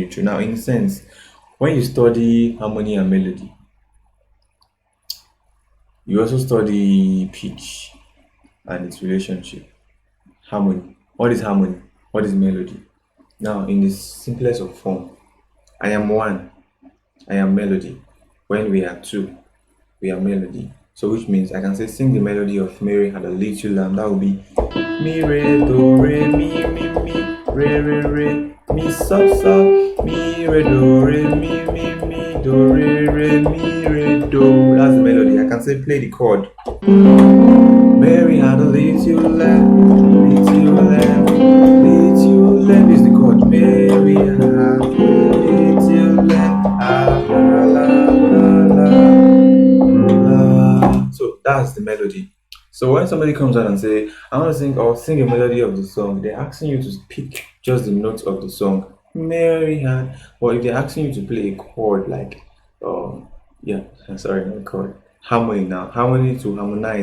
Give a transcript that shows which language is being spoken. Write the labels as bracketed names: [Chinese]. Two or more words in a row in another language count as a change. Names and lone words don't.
[English] Now, in a sense, When you study harmony and melody, you also study pitch and its relationship. Harmony. What is harmony? What is melody? Now, in the simplest of form, I am one, I am melody. When we are two, we are melody. So, which means I can say, sing the melody of Mary had a little lamb. That would be mi re do re mi so mi re mi re do. That's the melody. I can say play the chord. Mary had a little lamb, little lamb, little lamb is the chord. Mary had a little lamb, ah, la la la la. So that's the melody. So when somebody comes out and say, I want to sing or sing a melody of the song, they're asking you to pick just the notes of the song. Mary had, or if they're asking you to play a chord like, um, yeah, sorry, not chord, harmony now. Harmony to harmonize.